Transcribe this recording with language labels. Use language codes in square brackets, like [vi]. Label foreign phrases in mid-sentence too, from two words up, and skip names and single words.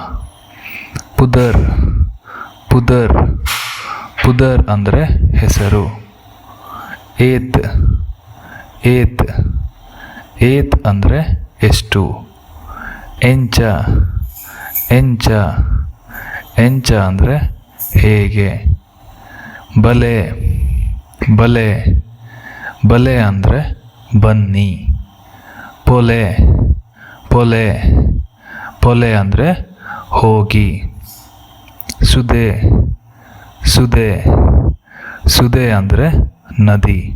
[tcy] ಪುದರ್ ಪುದರ್ ಪುದರ್ [kn] ಅಂದರೆ ಹೆಸರು. [tcy] ಏತ್ ಏತ್ ಏತ್ [kn] ಅಂದರೆ ಎಷ್ಟು. [tcy] ಎಂಚ ಎಂಚ ಎಂಚ [kn] ಅಂದರೆ ಹೇಗೆ. [tcy] ಬಲೆ ಬಲೆ ಬಲೆ [kn] ಅಂದರೆ ಬನ್ನಿ. [tcy] ಪೊಲೆ ಪೊಲೆ ಪೊಲೆ [kn] ಅಂದರೆ ಹೋಗಿ. [tcy] ಸುದೆ ಸುದೆ ಸುದೆ [kn] ಅಂದರೆ ನದಿ.